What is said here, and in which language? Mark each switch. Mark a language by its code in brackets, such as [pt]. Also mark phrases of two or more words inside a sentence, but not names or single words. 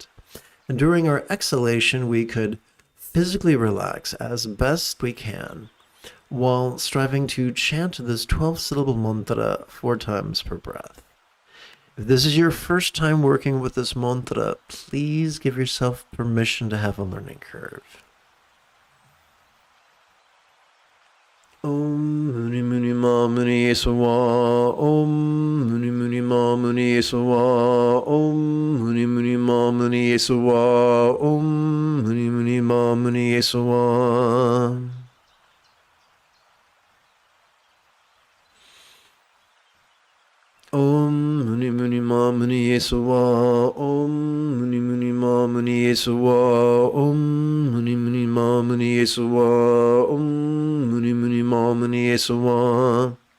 [en] And during our exhalation, we could physically relax as best we can, while striving to chant this 12-syllable mantra 4 times per breath. If this is your first time working with this mantra, please give yourself permission to have a learning curve. [sa] Om Muni Muni Ma Muni Yesawa, Om Muni Muni Ma Muni Yesawa, Om Muni Muni Ma Muni Yesawa, Om Muni Muni Ma Muni Yesawa. Om Muni Muni Ma Muni Yesawa, Om Muni Muni Ma Muni Yesawa, Om Muni Muni Ma Muni Yesawa, Om Muni Muni Ma Muni Yesawa.